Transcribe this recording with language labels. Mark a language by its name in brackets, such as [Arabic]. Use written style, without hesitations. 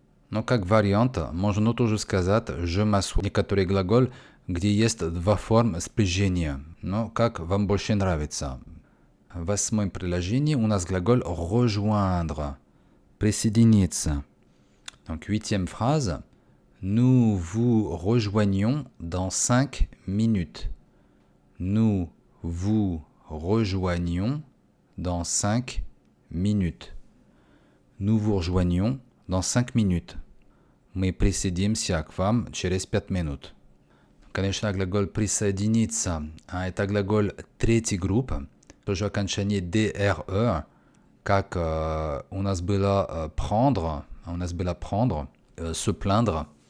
[Russian] Но как вариант, можно тоже сказать [French] «je m'assois». [Russian] Некоторые глаголы, где есть два формы спряжения. Но как вам больше нравится. В восьмом предложении у нас глагол «rejoindre». [French] Присоединиться. Donc, huitième phrase. Nous vous rejoignons dans 5 minutes. Nous vous rejoignons dans 5 minutes. Nous vous rejoignons dans 5 minutes. [Russian] Мы присоединимся к вам через 5 минут. Конечно, глагол «присоединиться» это глагол третьей группы. Тоже окончание «dre», как у нас было «prendre», «se plaindre».